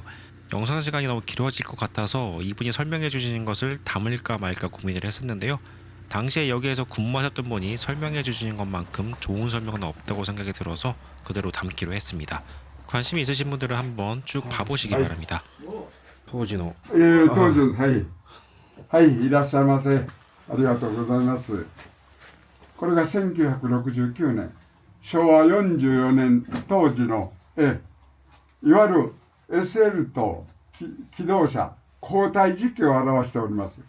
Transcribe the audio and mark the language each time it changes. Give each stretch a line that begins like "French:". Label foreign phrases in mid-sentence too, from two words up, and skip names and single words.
Korean: 영상 시간이 너무 길어질 것 같아서 이분이 설명해 주시는 것을 담을까 말까 고민을 했었는데요. 당시에 여기에서 근무하셨던 분이 설명해 주시는 것만큼 좋은 설명은 없다고 생각이 들어서 그대로 담기로 했습니다. 관심이 있으신 분들은 한번 쭉 봐보시기 바랍니다. 도지노.
Japanese: 当時はいはいいらっしゃいませありがとうございます。これが1969年昭和44年当時のいわゆる SL と機動車交代時期を表しております。